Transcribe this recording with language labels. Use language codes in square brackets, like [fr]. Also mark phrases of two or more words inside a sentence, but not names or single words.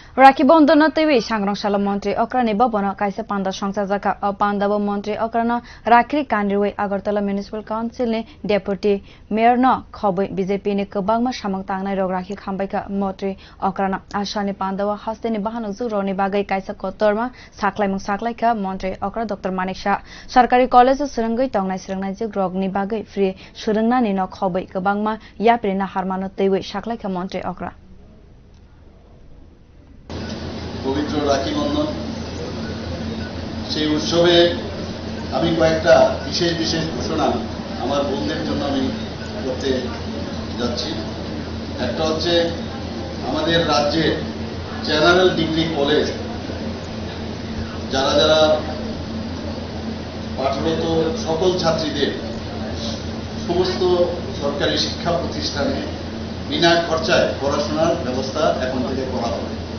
[trp] Rakhi Bandhan twiwi sangran montri okra ni bhavan kaisa panda sangchajakha panda montri okra na Rakhi kanrikha Agartala municipal council ni deputi-mayor na khabui BJP ni kwbangma samung tangnairok Rakhi montri okra na asani panda haste ni bahanojwk ni bagwi kaisa kotor ma sakhlaikha montri okra Dr. Manik Saha Sarkari college swrwngwi tongnai swrwngnaijwk rokni bagwi free swrwngnaini no khabui kwbangma yapri na harmano twiwi sakhlaikha montri okra [bn] পবিত্র রাখি বন্ধন সেই উৎসবে আমি কয়েকটা বিশেষ ঘোষণা আমার বোনদের জন্য আমি করতে যাচ্ছি। একটা হচ্ছে আমাদের রাজ্যে [en] general degree college [bn] যারা পাঠরত সকল ছাত্রীদের সমস্ত সরকারি শিক্ষা প্রতিষ্ঠানে বিনা খরচায় পড়াশোনার ব্যবস্থা এখন থেকে করা হবে।